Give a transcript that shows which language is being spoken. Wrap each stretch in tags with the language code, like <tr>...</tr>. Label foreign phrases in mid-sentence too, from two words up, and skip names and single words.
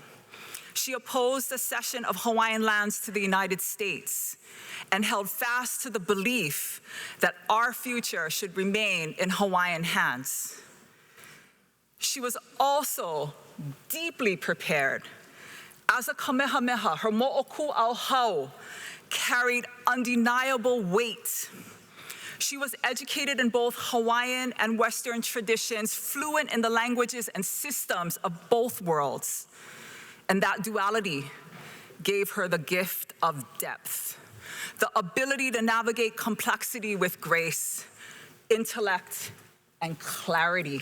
<en>She opposed the cession of Hawaiian lands to the United States and held fast to the belief that our future should remain in Hawaiian hands. She was also deeply prepared. As a Kamehameha, her mo'oku au hau carried undeniable weight. She was educated in both Hawaiian and Western traditions, fluent in the languages and systems of both worlds. And that duality gave her the gift of depth, the ability to navigate complexity with grace, intellect, and clarity.</en>